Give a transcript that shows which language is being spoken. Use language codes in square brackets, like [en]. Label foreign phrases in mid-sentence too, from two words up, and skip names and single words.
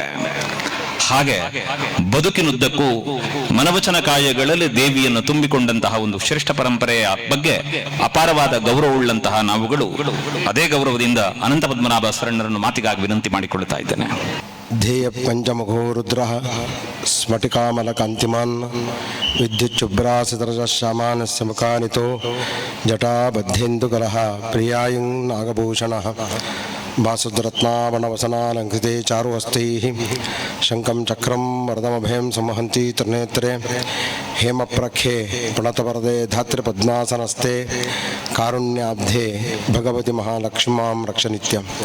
[kn] ಹಾಗೆ ಬದುಕಿನುದ್ದಕ್ಕೂ ಮನವಚನ ಕಾಯಗಳಲ್ಲಿ ದೇವಿಯನ್ನು ತುಂಬಿಕೊಂಡಂತಹ ಒಂದು ಶ್ರೇಷ್ಠ ಪರಂಪರೆಯ ಬಗ್ಗೆ ಅಪಾರವಾದ ಗೌರವವುಳ್ಳಂತಹ ನಾವುಗಳು ಅದೇ ಗೌರವದಿಂದ ಅನಂತ ಪದ್ಮನಾಭ ಶರಣರನ್ನು ಮಾತಿಗಾಗಿ ವಿನಂತಿ ಮಾಡಿಕೊಳ್ಳುತ್ತಾ ಇದ್ದೇನೆ. [sa] ಧ್ಯೇಯ ಪಂಚಮುಖೋ ರುದ್ರ ಸ್ಫಟಿಕಾಮಲ ಕಾಂತಿಮಾನ್ ವಿದ್ಯುಚ್ಛುಭ್ರಾಸಿತರಜ ಶ್ಯಾಮಾನಸ್ಯ ಮುಖಾನಿತೋ ಜಟಾಬದ್ಧೇಂದುಕರಃ ಪ್ರಿಯಾಯುಂ ನಾಗಭೂಷಣಃ ವಾಸುದ್ರತ್ನಾವಣವಸನಾಲಂಕೃತೆ ಚಾರುಹಸ್ತೈಃ ಶಂಖಂ ಚಕ್ರಂ ವರದಮಭಯಂ ಸಂವಹಂತಿ ತ್ರಿನೇತ್ರೆ ಹೇಮಪ್ರಖ್ಯೆ ಪ್ರಣತವರದೆ ಧಾತ್ರಿ ಪದ್ಮಾಸನಸ್ಥೆ ಕಾರುಣ್ಯಾಬ್ಧೆ ಭಗವತಿ ಮಹಾಲಕ್ಷ್ಮಾಂ ರಕ್ಷ ನಿತ್ಯಂ.